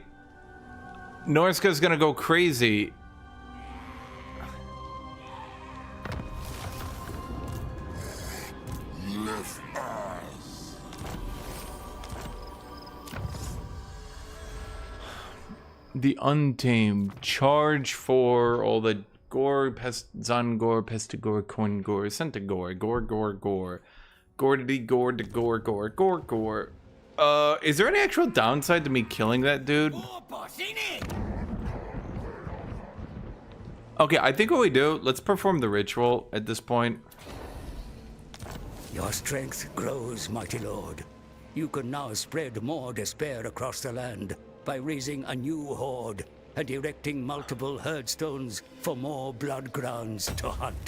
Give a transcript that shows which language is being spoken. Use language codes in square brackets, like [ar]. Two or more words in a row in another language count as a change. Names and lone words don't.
[en] Norska's gonna go crazy. The Untamed. Charge for all the Gore, Zangor, Pestigore, Coingor, Centigore, Gore. Gordity, Gore, de Gore. Is there any actual downside to me killing that dude? Okay, I think what we do, let's perform the ritual at this point. Your strength grows, mighty lord. You can now spread more despair across the land by raising a new horde and erecting multiple herdstones for more blood grounds to hunt.